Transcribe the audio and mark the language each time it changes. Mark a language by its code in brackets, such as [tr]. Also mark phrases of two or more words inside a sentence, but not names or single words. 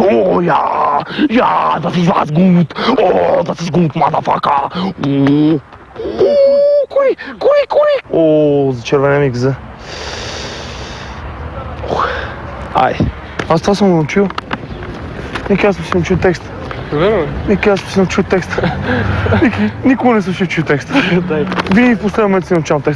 [de] Oh ja, ja, das ist was gut. Oh, das ist gut, motherfucker. [bg] Кури. О, зачервене ми гъза. Ай, аз това съм го научил. Ники, аз съм си научил текста. Ники, аз съм си научил текста. Никога не съм си научил текста. Винаги в последния момент си научавам текста.